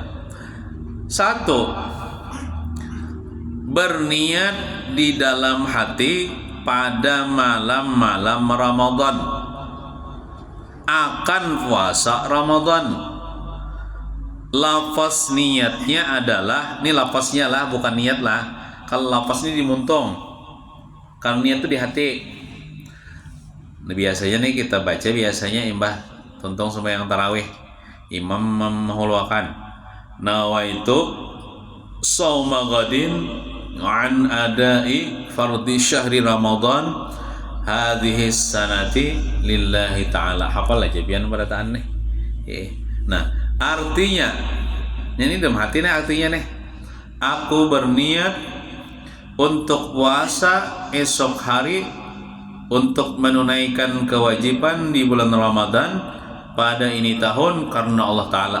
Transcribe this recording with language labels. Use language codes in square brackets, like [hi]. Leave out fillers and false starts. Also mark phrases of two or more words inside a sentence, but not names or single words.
[bjn] 1, berniat di dalam hati pada malam-malam Ramadan akan puasa Ramadan. Lafaz niatnya adalah, ini lafaznya lah, bukan niat lah. Kalau lafaz ini dimuntung, kalau niat itu di hati. Nah, biasanya nih kita baca biasanya imbah tuntung sembahyang tarawih, imam menghulwakan [ar] نويت صوم غد عن أداء فرض شهر رمضان هذه السنة لله تعالى. [bjn] Hafal aja biar berataan nih. Nah, artinya ini dalam hati nih, artinya nih, aku berniat untuk puasa esok hari untuk menunaikan kewajiban di bulan Ramadan pada ini tahun karena Allah Ta'ala.